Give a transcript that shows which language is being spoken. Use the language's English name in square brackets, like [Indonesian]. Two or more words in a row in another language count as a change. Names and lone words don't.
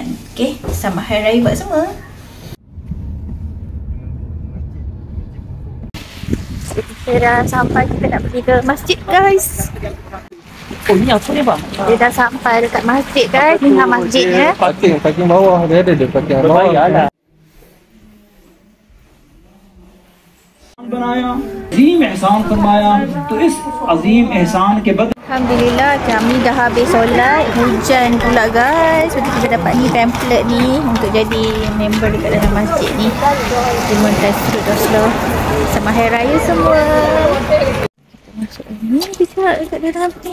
[Malay] Okay, selamat hari raya buat semua. Kita dah sampai, kita nak pergi ke masjid, guys. Oh, ni apa ni bang? Dia dah sampai dekat masjid, guys. Tengah masjidnya. Parking bawah. Dia ada parking bawah. Berbayar lah. [Urdu] عظیم احسان فرمایا تو اس عظیم احسان کے بدلے [Malay] Alhamdulillah, kami dah habis solat. Hujan pula, guys. Jadi kita dapat ni pamphlet ni untuk jadi member dekat dalam masjid ni. Terima kasih Rasulullah. Selamat Hari Raya semua. Kita masuk ni, kita dekat dalam ni.